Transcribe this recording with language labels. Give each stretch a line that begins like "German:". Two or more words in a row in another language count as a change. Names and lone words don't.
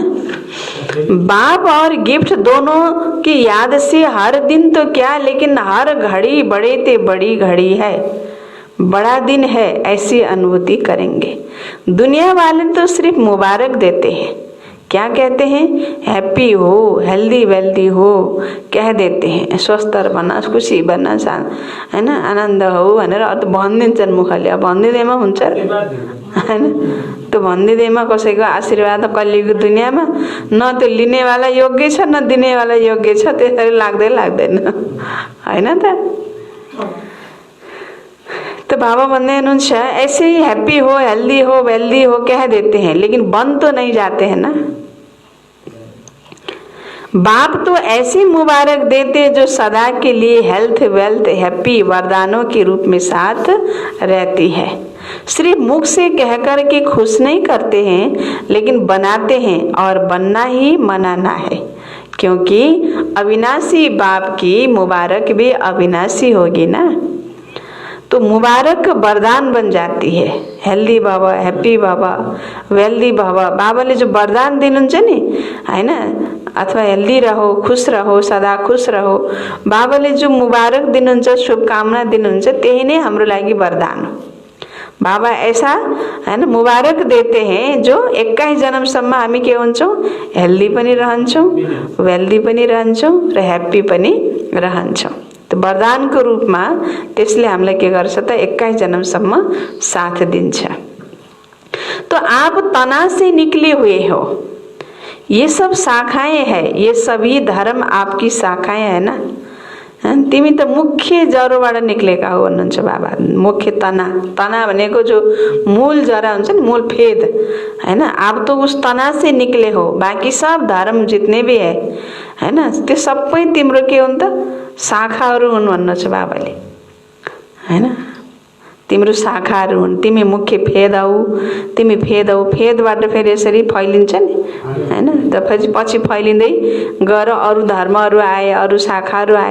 Hindi: बाप और गिफ्ट दोनों की याद से हर दिन तो क्या, लेकिन हर घड़ी बड़े ते बड़ी घड़ी है, बड़ा दिन है, ऐसी अनुभूति करेंगे। दुनिया वाले तो सिर्फ मुबारक देते हैं, क्या कहते हैं, हैप्पी हो, हेल्दी वेल्दी हो कह देते हैं, स्वस्थ बना,
Nepali: खुसी बना, हैन, आनन्द हो भनेर भनिदिन्छन् मुखले। अब भनिदिँदैमा हुन्छ हैन, त्यो भनिदिँदैमा कसैको आशीर्वाद कलियुगको दुनियाँमा न त्यो लिनेवाला योग्य छ न दिनेवाला योग्य छ, त्यसरी लाग्दैन, हैन त।
Hindi: तो बाबा
Nepali: भन्दै हुनुहुन्छ
Hindi: ऐसे ही हैप्पी हो, हेल्दी हो, वेल्दी हो कह देते हैं, लेकिन बन तो नहीं जाते हैं ना। बाप तो ऐसी मुबारक देते जो सदा के लिए
English: health wealth happy
Hindi: वरदानों के रूप में साथ रहती है। सिर्फ मुख से कहकर के खुश नहीं करते हैं, लेकिन बनाते हैं, और बनना ही मनाना है, क्योंकि अविनाशी बाप की मुबारक भी अविनाशी होगी ना। तो मुबारक वरदान बन जाती है। हेल्दी भव, हैप्पी भव, वेल्दी भव,
Nepali: बाबाले जो वरदान दिनुहुन्छ नि, हैन, अथवा
Hindi: हेल्दी रहो, खुश रहो, सदा खुश रहो,
Nepali: बाबाले जो मुबारक दिनुहुन्छ, शुभकामना दिनुहुन्छ, त्यही नै हाम्रो लागि वरदान हो।
Hindi: बाबा ऐसा है ना मुबारक देते हैं जो
Nepali: 21 जन्मसम्म हामी के हुन्छौं, हेल्दी पनि रहन्छौं, वेल्दी पनि रहन्छौं र ह्याप्पी पनि रहन्छौं। तो
Hindi: वरदान को रूप में
Nepali: त्यसले हामीलाई के गर्छ त 21 जन्मसम्म साथ दिन्छ।
Hindi: तो आप तना से निकले हुए हो, ये सब शाखाएं है, ये सभी धर्म आपकी शाखाएं है ना।
Nepali: तिमी त मुख्य जरोबाट निक्लेका हो भन्नुहुन्छ बाबा। मुख्य तना भनेको जो मूल जरा हुन्छ नि, मूल फेद, हैन।
Hindi: आप तो उस तना से निकले हो, बाकी सब धर्म जितने भी है,
Nepali: हैन, त्यो सबै तिम्रो के हो त शाखाहरू हुन् भन्नुहुन्छ बाबाले, हैन। तिम्रो शाखाहरू हुन्, तिमी मुख्य फेद हौ, तिमी फेद हौ। फेदबाट फेरि यसरी फैलिन्छ नि, हैन। त पछि फैलिँदै गएर अरू धर्महरू आए, अरू शाखाहरू आए।